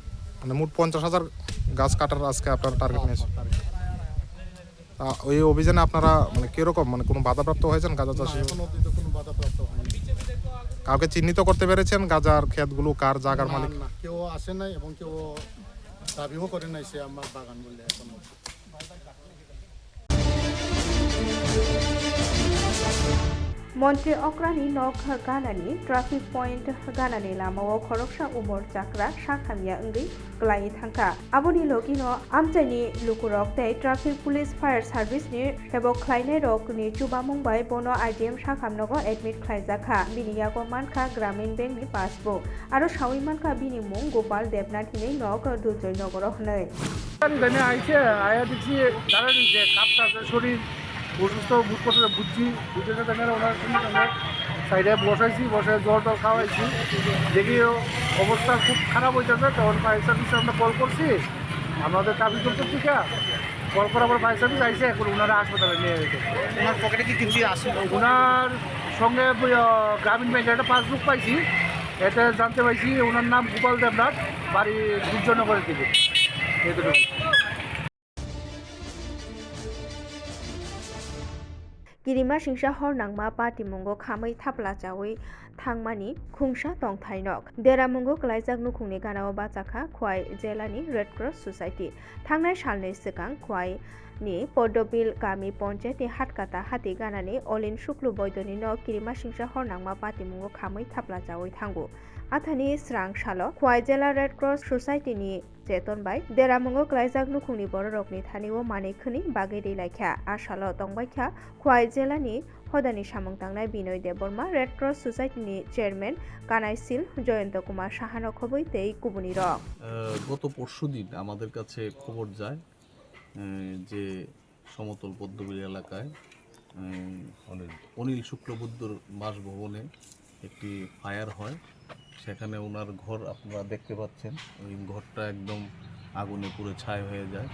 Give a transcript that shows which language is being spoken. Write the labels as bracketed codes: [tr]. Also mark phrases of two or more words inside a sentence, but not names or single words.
[bn] মানে মোট 50,000 গাছ কাটার আজকে আপনারা টার্গেট নিয়েছেন। ওই অভিযানে আপনারা মানে কিরকম মানে কোনো বাধাপ্রাপ্ত হয়েছেন গাঁজা চাষে? এখন অবধি তো কোনো বাধাপ্রাপ্ত হয়নি। কাউকে চিহ্নিত করতে পেরেছেন গাঁজার ক্ষেতগুলো কার জায়গার মালিক? না, কেউ আসে নাই এবং কেউ দাবিও করে নাই সে আমার বাগান বলে এখন। [trp] मन्त्री अक्रानि नक गानानि [en] traffic point [trp] गानानि लामाव खरकसा उमर जाग्रा साखामिया ओंगै ग्लाय थांखा आबनि लगिनो आमचाइनि लुकुरक तै [en] traffic police fire [trp] सार्भिसनि हेबक ख्लायनाय रकनि चुबा मुंबाइ बनो IDM साखामनगो एडमिट ख्लायजाखा बिनियागो मानखा ग्रामीण बैंकनि पासबुक आरो सावै मानखा बिनि मुं गोपाल देबनाथिनि नक दुजय नगर हनै [bn] এখানে আইছে আয়া দেখছি যারা যে কাপটা শরীর অসুস্থ বুঝ করতে বুঝছি বুঝে ওনার আমরা সাইডে বসে জল টল খাওয়াইছি, দেখি অবস্থা খুব খারাপ হইতেছে। তখন [en] fire service [bn] আমরা কল করছি, আমাদের [en] traffic control [bn] থেকে কল করে আবার [en] fire service [bn] আইসে এখন ওনারা হাসপাতালে নিয়ে গেছে। ওনার পকেটে কি কিছু আসে? ওনার সঙ্গে গ্রামীণ ব্যাংকের একটা পাসবুক পাইছি, এতে জানতে পাইছি ওনার নাম গোপাল দেবনাথ, বাড়ি দুর্জনগরের দিকে। [trp] गिरिमा सिंसा हर नांमा पाटिमुंगो खामै थापला जावै thangmani khungsa tongthainok deramungo klaijak nukhungni ganao bachakha khwai jelani Red Cross Society thangnai salni sikang khwai ni Podobil Gami Ponchayat ni Hatkata Hati Ganani Olin Shuklu Boydoni no Kirima Singsa Hornangma Patimungo Khamui Thapla Jawi Thangu Athani Srang Shalo Khwai Jela Red Cross Society ni Jeton bai Deramungo Klaijak Nukhungni Bororokni Thaniwo Mani Khuni Bagedi Laikha Ashalo Tongbaikha Khwai Jela ni Hodani Samung Tangnai Binoy Deborma Red Cross Society ni Chairman Kanaisil Joyন্ত Kumar Sahano Khoboi Tei Kubuni Rok [bn] গত পরশুদিন আমাদের কাছে খবর যায় যে সমতল পদ্মবিল এলাকায় অনিল শুক্লবৈদ্যর বাসভবনে একটি ফায়ার হয়। সেখানে ওনার ঘর আপনারা দেখতে পাচ্ছেন, ওই ঘরটা একদম আগুনে পুরো ছাই হয়ে যায়।